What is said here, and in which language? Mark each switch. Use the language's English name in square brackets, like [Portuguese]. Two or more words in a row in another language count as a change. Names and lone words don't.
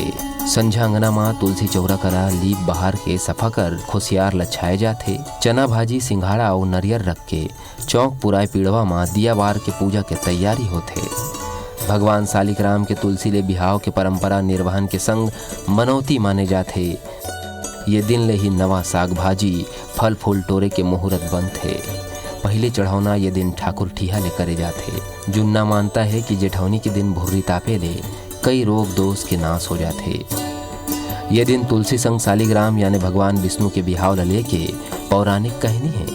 [Chhattisgarhi] संझा अंगना माँ तुलसी चौरा करा लीप बहार के सफा कर खुशियार लच्छाए जाते। चना भाजी सिंघाड़ा और नरियर रख के चौक पुराए पीड़वा माँ दिया बार के पूजा के तैयारी होते। भगवान शालिग्राम के तुलसी ले बिहाव के परंपरा निर्वहन के संग मनौती माने जाते। ये दिन ले ही नवा साग भाजी फल फूल टोरे के मुहूर्त बनते। पहले चढ़ावना ये दिन ठाकुर ठिया ले करे जाते। जुन्ना मानता है कि जेठौनी के दिन भुर्री तापे ले कई रोग दोष के नाश हो जाते। ये दिन तुलसी संग शालिग्राम यानी भगवान विष्णु के बिहाव ला लेके पौराणिक कहानी है।